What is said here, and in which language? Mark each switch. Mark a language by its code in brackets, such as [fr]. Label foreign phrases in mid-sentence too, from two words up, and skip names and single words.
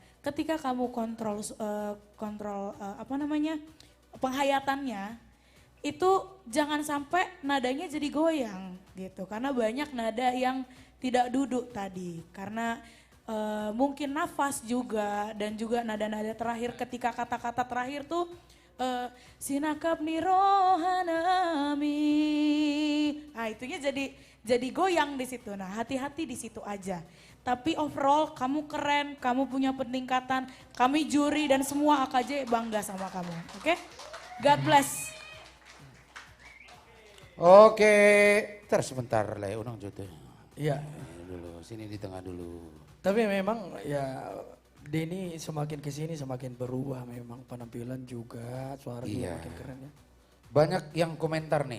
[id] Ketika kamu kontrol penghayatannya, itu jangan sampai nadanya jadi goyang gitu. Karena banyak nada yang tidak duduk tadi. Karena mungkin nafas juga dan juga nada-nada terakhir ketika kata-kata terakhir tuh [bbc] sinakap ni rohanami. [id] Nah, itunya jadi goyang di situ. Nah, hati-hati di situ aja. Tapi overall kamu keren, kamu punya peningkatan. Kami juri dan semua AKJ bangga sama kamu. Oke? [en] God bless. [id] Oke, terus sebentar lah unang jodoh. Iya. Dulu, sini di tengah dulu. Tapi memang ya Denny semakin kesini semakin berubah memang penampilan juga, suara juga makin keren ya. Banyak yang komentar nih.